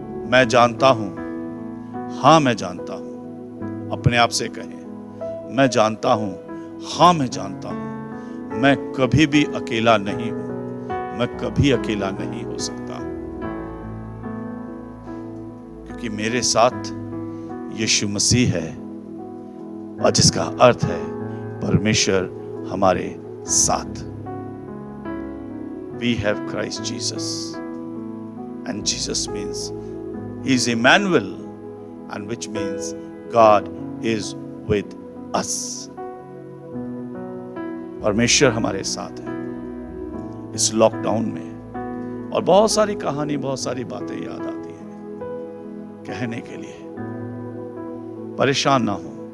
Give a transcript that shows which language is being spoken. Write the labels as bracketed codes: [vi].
[hi] मैं जानता हूं, हां मैं जानता हूं, अपने आप से कहें, मैं जानता हूं, हां मैं जानता हूं, मैं कभी भी अकेला नहीं हूं, मैं कभी अकेला नहीं हो सकता, क्योंकि मेरे साथ यीशु मसीह है, और जिसका अर्थ है परमेश्वर हमारे साथ। [en] We have Christ Jesus, and Jesus means He is Emmanuel, and which means God is with us. [hi] परमेश्वर हमारे साथ है इस लॉकडाउन में। और बहुत सारी कहानी, बहुत सारी बातें याद आती हैं कहने के लिए। परेशान ना हो।